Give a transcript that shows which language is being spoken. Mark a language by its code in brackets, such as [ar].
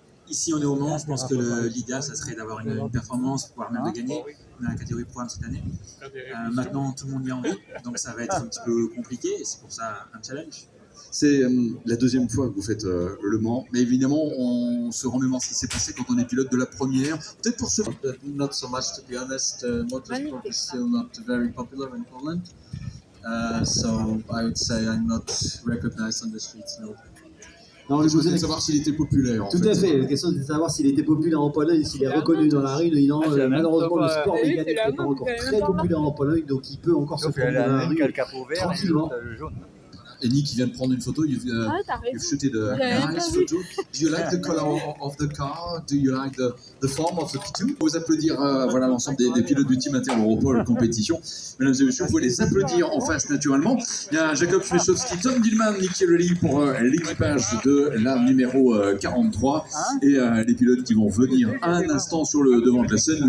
[fr] Ici, on est au Mans. Je pense que l'idéal, ça serait d'avoir une performance, voire même de gagner. On a la catégorie programme cette année. Maintenant, tout le monde y a envie, donc ça va être un petit peu compliqué. Et c'est pour ça un challenge. C'est la deuxième fois que vous faites Le Mans, mais évidemment, on se remémore ce qui s'est passé quand on est pilote de la première. Peut-être pour ce... [en] Not so much, to be honest. Motorsport is still not very popular in Poland. So I would say I'm not recognized on the streets, no. [fr] Non, je voulais savoir s'il était populaire. Tout à fait. La question, c'est de savoir s'il était populaire en Pologne, s'il est reconnu dans la rue. Non, malheureusement, le sport mécanique n'est pas encore très populaire en Pologne, donc il peut encore se prendre dans la rue tranquillement. Et Nick, qui vient de prendre une photo, [en] you've shooted a nice photo. Do you like the color of the car? Do you like the form of the P2? [fr] Vous applaudir l'ensemble des pilotes du team Inter-Europol compétition. Mesdames et messieurs, vous pouvez les applaudir en face naturellement. Il y a Jacob Schmechowski, Tom Dillman, Nicky Rally pour l'équipage de la numéro 43 et les pilotes qui vont venir un instant sur le devant de la scène.